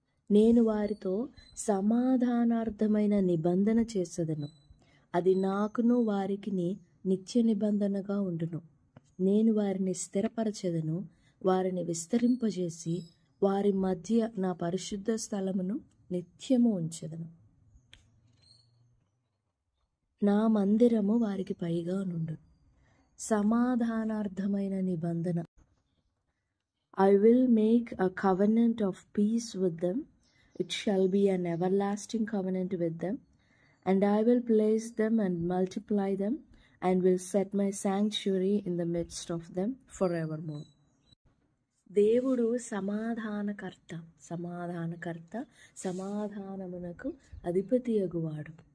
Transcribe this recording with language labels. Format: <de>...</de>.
<te>నేను వారితో సమాధానార్థమైన నిబంధన చేసేదను, అది నాకును వారికిని నిత్య నిబంధనగా ఉండును, నేను వారిని స్థిరపరచెదను, వారిని విస్తరింపజేసి వారి మధ్య నా పరిశుద్ధ స్థలమును నిత్యము ఉంచెదను, నా మందిరము వారికి పైగా నుండు. సమాధానార్థమైన నిబంధన.</te> <en>I will make a covenant of peace with them, it shall be an everlasting covenant with them, and I will place them and multiply them, and will set my sanctuary in the midst of them forevermore.</en> <te>దేవుడు సమాధానకర్త, సమాధానమునకు అధిపతి అగువాడు.</te>